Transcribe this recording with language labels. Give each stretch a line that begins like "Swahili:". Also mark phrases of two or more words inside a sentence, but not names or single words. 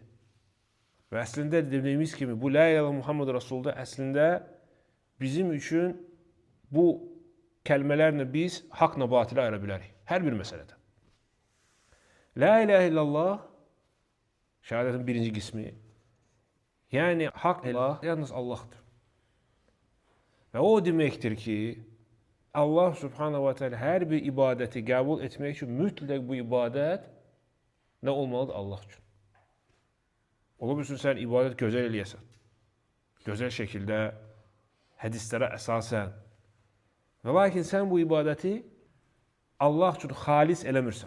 Azerbaijani: Və əslində dediyimiz kimi, bu
Arabic: لا إله إلا الله محمد رسول الله
Azerbaijani: əslində bizim üçün bu kəlmələrlə biz haqla batilə ayıra bilərik. Hər bir məsələdə.
Arabic: لا إله إلا الله
Azerbaijani: şəhadətin birinci qismi. Yəni, haqq ilah yalnız Allahdır. Və o deməkdir ki, Allah
Arabic: سبحانه وتعالى
Azerbaijani: hər bir ibadəti qəbul etmək üçün mütləq bu ibadət nə olmalıdır? Allah üçün. Ola bilsin, sən ibadət gözəl eləyəsən. Gözəl şəkildə, hədislərə əsasən. Və lakin sən bu ibadəti Allah üçün xalis eləmirsən.